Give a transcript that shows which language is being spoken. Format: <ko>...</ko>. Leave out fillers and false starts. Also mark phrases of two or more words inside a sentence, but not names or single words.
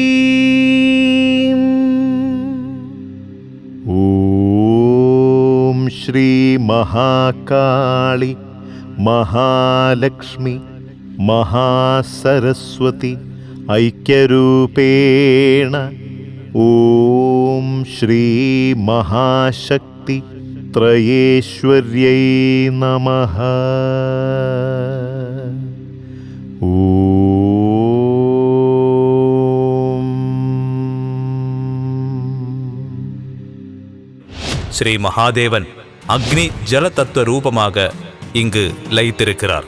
<sa>ओम श्री महाकाली, महालक्ष्मी, महासरस्वती ऐक्यरूपेण ओम श्री महाशक्ति त्रयेश्वर्यै नमः.</sa> <ta>ஸ்ரீ மகாதேவன் அக்னி ஜல தத்துவ ரூபமாக இங்கு லயித்திருக்கிறார்.</ta>